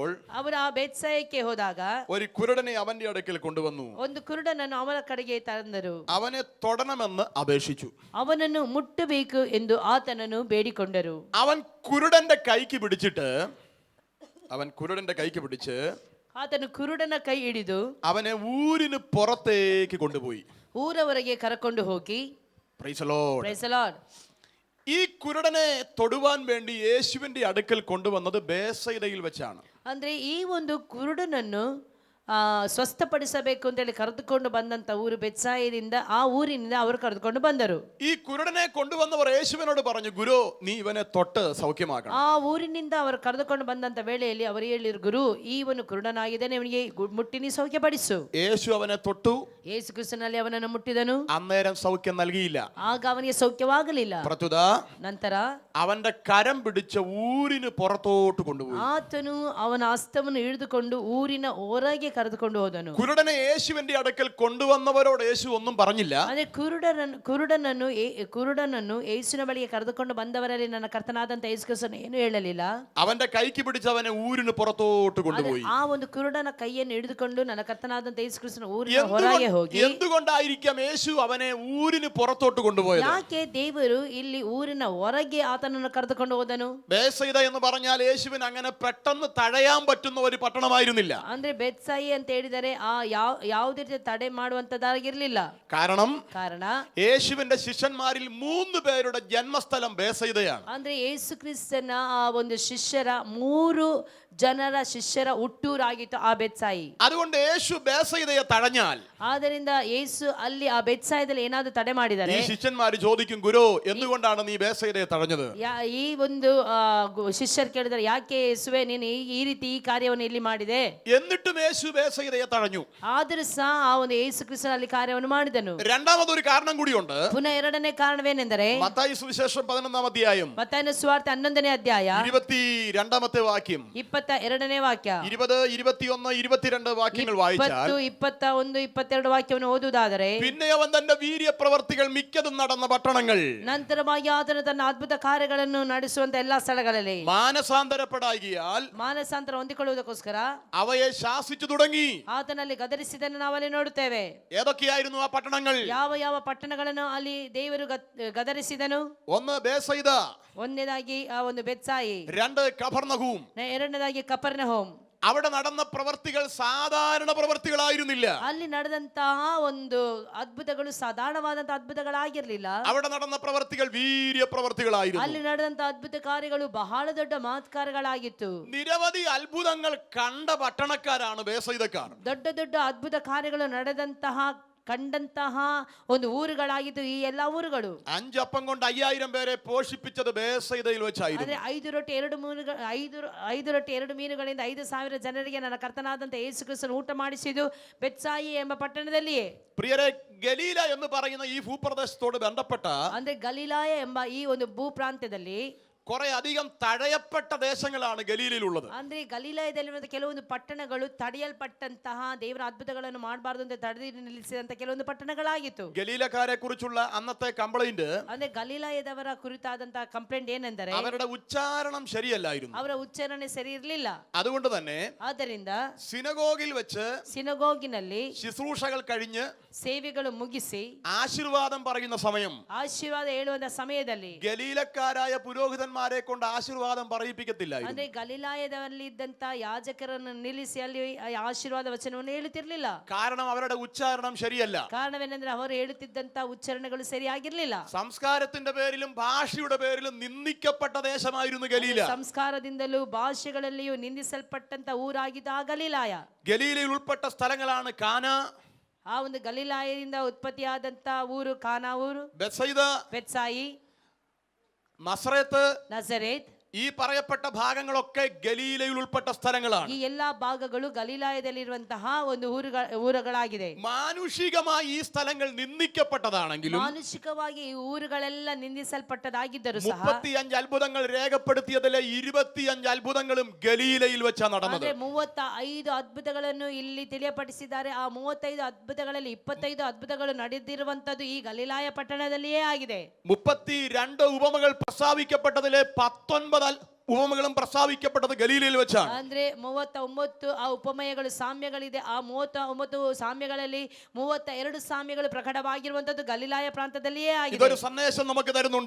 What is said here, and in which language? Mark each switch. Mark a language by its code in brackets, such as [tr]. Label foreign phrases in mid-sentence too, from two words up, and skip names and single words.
[kn] ಅವರು ಆ ಬೇತ್ಸಾಯಕ್ಕೆ ಹೋದಾಗ [ml] ഒരു കുരുടനെ അവന്റെ അടുക്കൽ കൊണ്ടുവന്നു. [kn] ಒಂದು ಕುರುಡನನ್ನು ಅವನ ಕಡೆಗೆ ತಂದರು. [ml] അവനെ തൊടണമെന്ന് അപേക്ഷിച്ചു. [kn] ಅವನನ್ನು ಮುಟ್ಟಬೇಕು ಎಂದು ಆತನನ್ನು ಬೇಡಿಕೊಂಡರು. [ml] അവൻ കുരുടന്റെ കൈക്ക് പിടിച്ച് [kn] ಆತನು ಕುರುಡನ ಕೈ ಹಿಡಿದು [ml] അവനെ ഊരിന് പുറത്തേക്ക് കൊണ്ടുപോയി. [kn] ಊರವರೆಗೆ ಕರಕೊಂಡು ಹೋಗಿ [en] Praise the Lord. Praise the Lord. [ml] ഈ കുരുടനെ തൊടുവാൻ വേണ്ടി യേശുവിന്റെ അടുക്കൽ കൊണ്ടുവന്നത് ബേസയിദയിൽ വെച്ചാണ്. [kn] ಅಂದ್ರೆ ಈ ಒಂದು ಕುರುಡನನ್ನು ಸ್ವಸ್ಥಪಡಿಸಬೇಕು ಅಂತ ಹೇಳಿ ಕರೆದುಕೊಂಡು ಬಂದಂತ ಊರು ಬೆತ್ಸಾಯದಿಂದ ಆ ಊರಿನಿಂದ ಅವರು ಕರೆದುಕೊಂಡು ಬಂದರು. [ml] ഈ കുരുടനെ കൊണ്ടുവന്നവർ യേശുവിനോട് പറഞ്ഞു, ഗുരു നീ ഇവനെ തൊട്ട് സൗഖ്യമാക്കണം. [kn] ಆ ಊರಿನಿಂದ ಅವರು ಕರೆದುಕೊಂಡು ಬಂದಂತ ವೇಳೆಯಲ್ಲಿ ಅವರು ಹೇಳಿರು, ಗುರು ಇವನು ಕುರುಡನಾಗಿದ್ದಾನೆ, ಇವನಿಗೆ ಮುಟ್ಟಿನಿ ಸೌಖ್ಯಪಡಿಸು. [ml] യേശു അവനെ തൊട്ടു. [kn] ಯೇಸು ಕ್ರಿಸ್ತನಲ್ಲಿ ಅವನನ್ನು ಮುಟ್ಟಿದನು. [ml] അന്നേരം സൗഖ്യം നൽകിയില്ല. [kn] ಆಗ ಅವನಿಗೆ ಸೌಖ್ಯವಾಗಲಿಲ್ಲ. [ml] പ്രത്യുത [kn] ನಂತರ [ml] അവന്റെ കരം പിടിച്ച ഊരിന് പുറത്തോട്ട് കൊണ്ടുപോയി. [kn] ಆತನು ಅವನ ಹಸ್ತವನ್ನು ಹಿಡಿದುಕೊಂಡು ಊರಿನ ಹೊರಗೆ ಕರೆದುಕೊಂಡು ಹೋದನು. [ml] കുരുടനെ യേശുവിന്റെ അടുക്കൽ കൊണ്ടുവന്നവരോട് യേശു ഒന്നും പറഞ്ഞില്ല. [kn] ಅದೇ ಕುರುಡನನ್ನು ಯೇಸುವಿನ ಬಳಿಗೆ ಕರೆದುಕೊಂಡು ಬಂದವರಲ್ಲಿ ನನ್ನ ಕರ್ತನಾದಂತ ಯೇಸು ಕ್ರಿಸ್ತನು ಏನು ಹೇಳಲಿಲ್ಲ. [ml] അവന്റെ കൈക്ക് പിടിച്ച് അവനെ ഊരിന് പുറത്തോട്ട് കൊണ്ടുപോയി. [kn] ಆ ಒಂದು ಕುರುಡನ ಕೈಯನ್ನು ಹಿಡಿದುಕೊಂಡು ನನ್ನ ಕರ್ತನಾದಂತ ಯೇಸು ಕ್ರಿಸ್ತನು ಊರಿನ ಹೊರಗೆ ಹೋಗಿ. [ml] എന്തുകൊണ്ടായിരിക്കാം യേശു അവനെ ഊരിന് പുറത്തോട്ട് കൊണ്ടുപോയത്? [kn] ಯಾಕೆ ದೇವರು ಇಲ್ಲಿ ಊರಿನ ಹೊರಗೆ ಆತನನ್ನು ಕರೆದುಕೊಂಡು ಹೋದನು? [ml] ബേസയിദ എന്ന് പറഞ്ഞാൽ യേശുവിന് അങ്ങനെ പെട്ടെന്ന് തഴയാൻ പറ്റുന്ന ഒരു പട്ടണമായിരുന്നില്ല. [kn] ಅಂದ್ರೆ ಬೆತ್ಸಾಯಿ ಅಂತ ಹೇಳಿದರೆ ಆ ಯಾವುದೇ ರೀತಿ ತಡೆ ಮಾಡುವಂತದ್ದಾಗಿರ್ಲಿಲ್ಲ. [ml] കാരണ യേശുവിന്റെ ശിഷ്യന്മാരിൽ 3 പേരുടെ ജന്മസ്ഥലം ബേസയിദയാണ്. [kn] ಅಂದ್ರೆ ಯೇಸು ಕ್ರಿಸ್ತನ ಆ ಒಂದು ಶಿಷ್ಯರ ಹುಟ್ಟೂರಾಗಿತ್ತು ಆ ಬೆತ್ಸಾಯಿ. [ml] അതുകൊണ്ട് യേശു ബേസയിദയെ തടഞ്ഞാൽ, [kn] ಆದ್ದರಿಂದ ಯೇಸು ಅಲ್ಲಿ ಆ ಬೆತ್ಸಾಯದಲ್ಲಿ ಏನಾದರೂ ತಡೆ ಮಾಡಿದರೆ [ml] ഈ ശിഷ്യന്മാർ ചോദിക്കും, ഗുരു എന്തുകൊണ്ടാണ് നീ ബേസയിദയെ തടഞ്ഞത്? [kn] ಈ ಒಂದು ಶಿಷ್ಯರು ಕೇಳಿದರೆ, ಯಾಕೆ ಯೇಸುವೆ ನೀನು ಈ ರೀತಿ ಈ ಕಾರ್ಯವನ್ನು ಇಲ್ಲಿ ಮಾಡಿದೆ? [ml] എന്നിട്ടും യേശു ബേസയിദയെ തടഞ്ഞു. [kn] ಆದರೂ ಸಹ ಆ ಒಂದು ಯೇಸು ಕ್ರಿಸ್ತನಲ್ಲಿ ಕಾರ್ಯವನ್ನು ಮಾಡಿದನು. [ml] രണ്ടാമതൊരു കാരണം കൂടിയുണ്ട്. [kn] ಪುನಃ ಎರಡನೇ ಕಾರಣವೇನೆಂದರೆ [ml] മത്തായി സുവിശേഷം 11ാം അധ്യായം [kn] ಮತ್ತಾಯನ ಸುವಾರ್ತೆ 11ನೇ ಅಧ್ಯಾಯ [ml] 22ാമത്തെ വാക്യം, [kn] 22ನೇ ವಾಕ್ಯ, [ml] 20, 21, 22 വാക്യങ്ങൾ വായിച്ചാൽ [kn] 21, 22 ವಾಕ್ಯವನ್ನು ಓದುವುದಾದರೆ, [ml] പിന്നെ അവൻ തന്റെ വീര്യപ്രവർത്തികൾ മിക്കതും നടന്ന പട്ടണങ്ങൾ, [kn] ನಂತರವಾಗಿ ಆತನು ತನ್ನ ಅದ್ಭುತ ಕಾರ್ಯಗಳನ್ನು ನಡೆಸುವಂತ ಎಲ್ಲಾ ಸ್ಥಳಗಳಲ್ಲಿ [ml] മാനസാന്തരപ്പെടാകിയാൽ [kn] ಮಾನಸಾಂತರ ಹೊಂದಿಕೊಳ್ಳುವುದಕ್ಕೋಸ್ಕರ [ml] അവയെ ശാസിച്ചു തുടങ്ങി. [kn] ಆತನಲ್ಲಿ ಗದರಿಸಿದನ್ನು ನಾವಲ್ಲಿ ನೋಡುತ್ತೇವೆ. [ml] ഏതൊക്കെയായിരുന്നു ആ പട്ടണങ്ങൾ? [kn] ಯಾವ ಪಟ್ಟಣಗಳನ್ನು ಅಲ್ಲಿ ದೇವರು ಗದರಿಸಿದನು? [ml] 1 ബേസയിദ, [kn] ಒಂದನೇದಾಗಿ ಆ ಒಂದು ಬೆತ್ಸಾಯಿ, [ml] 2 കഫർനഹൂം. [kn] ಎರಡನೇದಾಗಿ ಕಪರ್ನಹೂಮ್. [ml] അവിടെ നടന്ന പ്രവർത്തികൾ സാധാരണ പ്രവർത്തികളായിരുന്നില്ല. [kn] ಅಲ್ಲಿ ನಡೆದಂತಹ ಒಂದು ಅದ್ಭುತಗಳು ಸಾಧಾರಣವಾದಂತಹ ಅದ್ಭುತಗಳಾಗಿರ್ಲಿಲ್ಲ. [ml] അവിടെ നടന്ന പ്രവർത്തികൾ വീര്യ പ്രവർത്തികളായിരുന്നു. [kn] ಅಲ್ಲಿ ನಡೆದಂತಹ ಅದ್ಭುತ ಕಾರ್ಯಗಳು ಬಹಳ ದೊಡ್ಡ ಮಹತ್ಕಾರ್ಯಗಳಾಗಿತ್ತು. [ml] നിരവധി അത്ഭുതങ്ങൾ കണ്ട പട്ടണക്കാരാണ് ബേസയിദക്കാർ. [kn] ದೊಡ್ಡ ದೊಡ್ಡ ಅದ್ಭುತ ಕಾರ್ಯಗಳು ಕಂಡಂತಹ ಒಂದು ಊರುಗಳಾಗಿತ್ತು ಈ ಎಲ್ಲಾ ಊರುಗಳು. [ml] 5 അപ്പം കൊണ്ട് 5000 പേരെ പോഷിപ്പിച്ചത് ബേസയിദയിൽ വെച്ചായിരുന്നു. [kn] ಆದ್ರೆ 5 ರೊಟ್ಟಿ 2 ಮೀನುಗಳಿಂದ 5,000 ಜನರಿಗೆ ನನ್ನ ಕರ್ತನಾದಂತ ಯೇಸು ಕ್ರಿಸ್ತನು ಊಟ ಮಾಡಿಸಿದ್ದು ಬೆತ್ಸಾಯಿ ಎಂಬ ಪಟ್ಟಣದಲ್ಲಿಯೇ. [ml] പ്രിയരെ, ഗലീല എന്ന് പറയുന്ന ഈ ഭൂപ്രദേശത്തോട് ബന്ധപ്പെട്ട [kn] ಅಂದ್ರೆ ಗಲೀಲಾಯ ಎಂಬ ಈ ಒಂದು ಭೂ ಪ್ರಾಂತ್ಯದಲ್ಲಿ [ml] കുറെ അധികം തഴയപ്പെട്ട ദേശങ്ങളാണ് ഗലീലയിലുള്ളത്. [kn] ಅಂದ್ರೆ ಗಲಿಲಾಯದಲ್ಲಿರುವಂತಹ ಕೆಲವೊಂದು ಪಟ್ಟಣಗಳು ತಡೆಯಲ್ಪಟ್ಟಂತಹ ದೇವರ ಅದ್ಭುತಗಳನ್ನು ಮಾಡಬಾರದು ಅಂತ ತಡೆದು ನಿಲ್ಲಿಸಿದಂತ ಕೆಲವೊಂದು ಪಟ್ಟಣಗಳಾಗಿತ್ತು. [ml] ഗലീലക്കാരെ കുറിച്ചുള്ള അന്നത്തെ കംപ്ലൈന്റ് [kn] ಅಂದ್ರೆ ಗಲಿಲಾಯದವರ ಕುರಿತಾದಂತಹ ಕಂಪ್ಲೇಂಟ್ ಏನೆಂದರೆ [ml] അവരുടെ ഉച്ചാരണം ശരിയല്ലായിരുന്നു. [kn] ಅವರ ಉಚ್ಚಾರಣೆ ಸರಿ ಇರಲಿಲ್ಲ. [ml] അതുകൊണ്ട് തന്നെ [kn] ಆದ್ದರಿಂದ [ml] സിനഗോഗിൽ വെച്ച് [kn] ಸಿನಗೋಗಿನಲ್ಲಿ [ml] ശുശ്രൂഷകൾ കഴിഞ്ഞ് [kn] ಸೇವೆಗಳು ಮುಗಿಸಿ [ml] ആശീർവാദം പറയുന്ന സമയം [kn] ಆಶೀರ್ವಾದ ಹೇಳುವಂತ ಸಮಯದಲ್ಲಿ [ml] ഗലീലക്കാരായ പുരോഹിതന്മാരെ കൊണ്ട് ആശീർവാദം പറയിപ്പിക്കത്തില്ലായിരുന്നു. [kn] ಅಂದ್ರೆ ಗಲಿಲಾಯದಲ್ಲಿ ಇದ್ದಂತ ಯಾಜಕರನ್ನು ನಿಲ್ಲಿಸಿ ಅಲ್ಲಿ ಆಶೀರ್ವಾದ ವಚನವನ್ನು ಹೇಳುತ್ತಿರಲಿಲ್ಲ. [ml] കാരണം അവരുടെ ഉച്ചാരണം ശരിയല്ല. [kn] ಕಾರಣವೇನೆಂದ್ರೆ ಅವರು ಹೇಳುತ್ತಿದ್ದಂತ ಉಚ್ಚಾರಣೆಗಳು ಸರಿಯಾಗಿರ್ಲಿಲ್ಲ. [ml] സംസ്കാരത്തിന്റെ പേരിലും ഭാഷയുടെ പേരിലും നിന്ദിക്കപ്പെട്ട ദേശമായിരുന്നു ഗലീല. [kn] ಸಂಸ್ಕಾರದಿಂದಲೂ ಭಾಷೆಗಳಲ್ಲಿಯೂ ನಿಂದಿಸಲ್ಪಟ್ಟಂತ ಊರಾಗಿದ್ದ ಆ ಗಲಿಲಾಯ. [ml] ഗലീലയിൽ ഉൾപ്പെട്ട സ്ഥലങ്ങളാണ് കാന, [kn] ಆ ಒಂದು ಗಲಿಲಾಯದಿಂದ ಉತ್ಪತ್ತಿಯಾದಂತ ಊರು ಕಾನಾ ಊರು, [ml] ബെത്സയിദ, [kn] ಬೆತ್ಸಾಯಿ, [ml] നസറേത്ത്, [kn] ನಜರೇತ್. [ml] ഈ പറയപ്പെട്ട ഭാഗങ്ങളൊക്കെ ഗലീലയിൽ ഉൾപ്പെട്ട സ്ഥലങ്ങളാണ്. [kn] ಈ ಎಲ್ಲಾ ಭಾಗಗಳು ಗಲಿಲಾಯದಲ್ಲಿರುವಂತಹ ಒಂದು ಊರುಗಳಾಗಿದೆ. [ml] മാനുഷികമായി ഈ സ്ഥലങ്ങൾ നിന്ദിക്കപ്പെട്ടതാണെങ്കിലും [kn] ಮಾನುಷಿಕವಾಗಿ ಈ ಊರುಗಳೆಲ್ಲ ನಿಂದಿಸಲ್ಪಟ್ಟದಾಗಿದ್ದರೂ ಸಹ [ml] 35 അത്ഭുതങ്ങൾ രേഖപ്പെടുത്തിയതിലെ 25 അത്ഭുതങ്ങളും ഗലീലയിൽ വെച്ചാണ് നടന്നത്. [kn] ಅಂದ್ರೆ 35 ಅದ್ಭುತಗಳನ್ನು ಇಲ್ಲಿ ತಿಳಿಯಪಡಿಸಿದ್ದಾರೆ. ಆ 35 ಅದ್ಭುತಗಳಲ್ಲಿ 25 ಅದ್ಭುತಗಳು ನಡೆದಿರುವಂತದ್ದು ಈ ಗಲಿಲಾಯ ಪಟ್ಟಣದಲ್ಲಿಯೇ ಆಗಿದೆ. [ml] 32 ഉപമകൾ പ്രസ്താവിക്കപ്പെട്ടതിലെ 19 ഉപമകളും പ്രസ്താവിക്കപ്പെട്ടത് ഗലീലയിൽ വെച്ചാണ്. [kn] ಅಂದ್ರೆ 39 ಆ ಉಪಮೇಯಗಳು ಸಾಮ್ಯಗಳಿದೆ. ಆ 39 ಸಾಮ್ಯಗಳಲ್ಲಿ 32 ಸಾಮ್ಯಗಳು ಪ್ರಕಟವಾಗಿರುವಂತದ್ದು ಗಲಿಲಾಯ ಪ್ರಾಂತದಲ್ಲಿಯೇ ಆಗಿದೆ. [ml] ഇതൊരു സന്ദേശം നമുക്ക് തരുന്നുണ്ട്.